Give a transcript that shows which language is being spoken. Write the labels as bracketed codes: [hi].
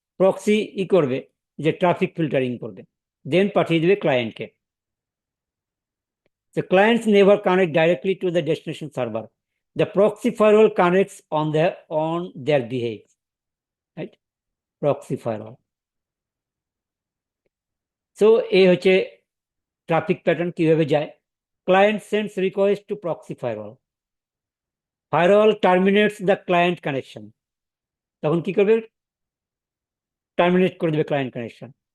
[bn] Proxy করবে যে traffic filtering করবে, দেন পাঠিয়ে দেবে ক্লায়েন্টকে। [en] The clients never connect directly to the destination server. The proxy firewall connects on their behalf. Proxy firewall. [bn] So এই হচ্ছে ট্রাফিক প্যাটার্ন কিভাবে যায়। [en] client sends request to proxy firewall, firewall terminates the client connection, [bn] তখন কি করবে, terminate করে দেবে client connection.